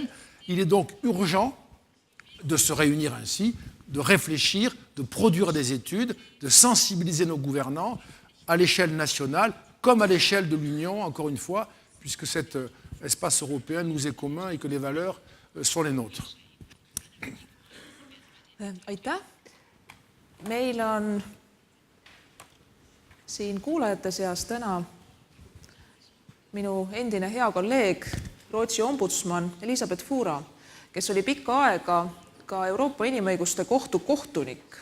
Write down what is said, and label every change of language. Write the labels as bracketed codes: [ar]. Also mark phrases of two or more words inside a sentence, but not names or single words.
[fr] Il est donc urgent de se réunir ainsi, de réfléchir, de produire des études, de sensibiliser nos gouvernants à l'échelle nationale comme à l'échelle de l'Union, encore une fois, puisque cet espace européen nous est commun et que les valeurs sont les nôtres. [et] Aitäh! Meil on siin kuulajate seas täna minu endine hea kolleeg, Rootsi ombudsman Elisabeth Fura, kes oli pikka aega ka Euroopa Inimõiguste Kohtu kohtunik.